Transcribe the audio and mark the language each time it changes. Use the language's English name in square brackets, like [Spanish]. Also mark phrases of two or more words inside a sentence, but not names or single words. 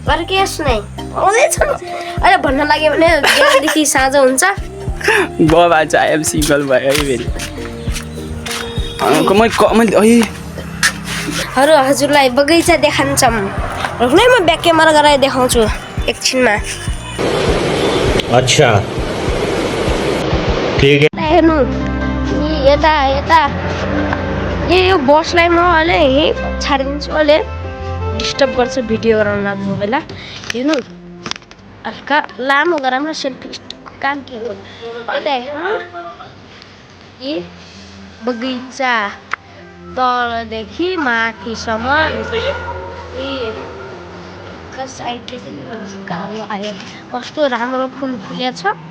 [Nepali] अरू के सुनाइ आउँदैछ अहिले भन्न लाग्यो भने बिहानदेखि साँझ हुन्छ बाबा चाहिँ [English] I'm single [Nepali] भयो है फेरि मैले हजुरलाई बगैँचा देखान्छौँ रुक्नै म [English] back camera [Nepali] गराएर देखाउँछु एकछिनमा [Hindi] अच्छा ठीक है [Nepali] हेर्नु यता यता यो बसलाई म अहिले यहीँ छाडिदिन्छु अहिले डिस्टर्ब गर्छ भिडियो गराउनु लाग्नु बेला हेर्नु हल्का लामो गराउँ सेल्फी काम के हो ए बगैँचा तलदेखि माथिसम्म साइडले घाम आयो कस्तो राम्रो फुल फुलेछ